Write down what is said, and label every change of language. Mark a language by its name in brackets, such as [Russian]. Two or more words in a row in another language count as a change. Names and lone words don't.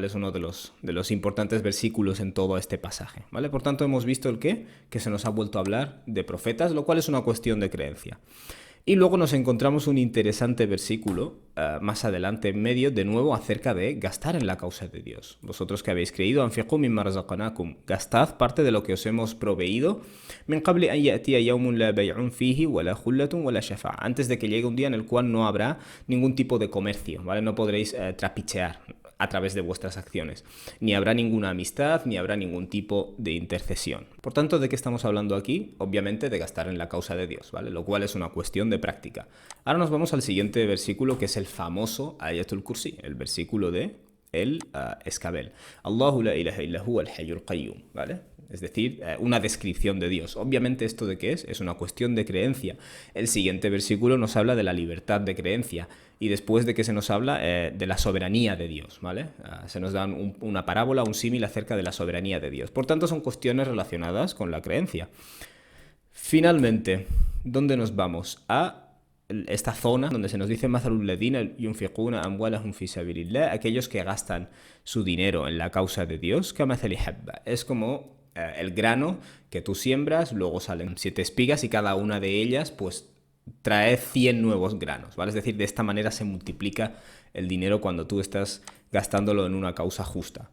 [Spanish] Es uno de los importantes versículos en todo este pasaje, ¿vale? Por tanto, hemos visto el qué, que se nos ha vuelto a hablar de profetas, lo cual es una cuestión de creencia. Y luego nos encontramos un interesante versículo más adelante en medio, de nuevo acerca de gastar en la causa de Dios. Vosotros que habéis creído, [Arabic] أنفقوا مما رزقناكم, [Spanish] gastad parte de lo que os hemos proveído, [Arabic] من قبل أن يأتي يوم لا بيع فيه ولا خلة ولا شفاعة, [Spanish] antes de que llegue un día en el cual no habrá ningún tipo de comercio, ¿vale? No podréis trapichear a través de vuestras acciones. Ni habrá ninguna amistad, ni habrá ningún tipo de intercesión. Por tanto, ¿de qué estamos hablando aquí? Obviamente de gastar en la causa de Dios, ¿vale? Lo cual es una cuestión de práctica. Ahora nos vamos al siguiente versículo, que es el famoso Ayatul Kursi, el versículo de el escabel. [Arabic] الله لا إله إلا هو الحي القيوم, [Spanish] ¿vale? Es decir, una descripción de Dios. Obviamente, ¿esto de qué es? Es una cuestión de creencia. El siguiente versículo nos habla de la libertad de creencia. Y después de que se nos habla de la soberanía de Dios, ¿vale? Se nos da una parábola, un símil acerca de la soberanía de Dios. Por tanto, son cuestiones relacionadas con la creencia. Finalmente, ¿dónde nos vamos? A esta zona donde se nos dice [Arabic] مثل الذين ينفقون أموالهم في سبيل الله, [Spanish] aquellos que gastan su dinero en la causa de Dios, [Arabic] كمثل حبة. [Spanish] Es como el grano que tú siembras, luego salen 7 espigas y cada una de ellas pues trae 100 nuevos granos, ¿vale? Es decir, de esta manera se multiplica el dinero cuando tú estás gastándolo en una causa justa.